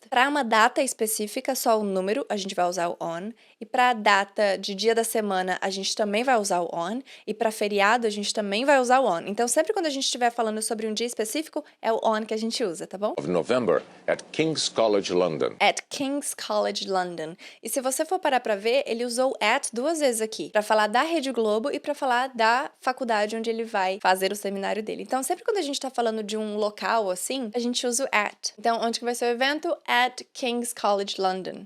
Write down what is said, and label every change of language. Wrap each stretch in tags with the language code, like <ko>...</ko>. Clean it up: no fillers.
<pt>Para uma data específica, só o número, a gente vai usar o on. E para a data de dia da semana, a gente também vai usar o on. E para feriado, a gente também vai usar o on. Então, sempre quando a gente estiver falando sobre um dia específico, é o on que a gente usa, tá bom?</pt> <en>November at King's College London. At King's College London.</en> <pt>E se você for parar para ver, ele usou at 2 vezes aqui, para falar da Rede Globo e para falar da faculdade onde ele vai fazer o seminário dele. Então, sempre quando a gente tá falando de um local assim, a gente usa o at. Então, onde que vai ser o evento?</pt> <en>At King's College London.</en>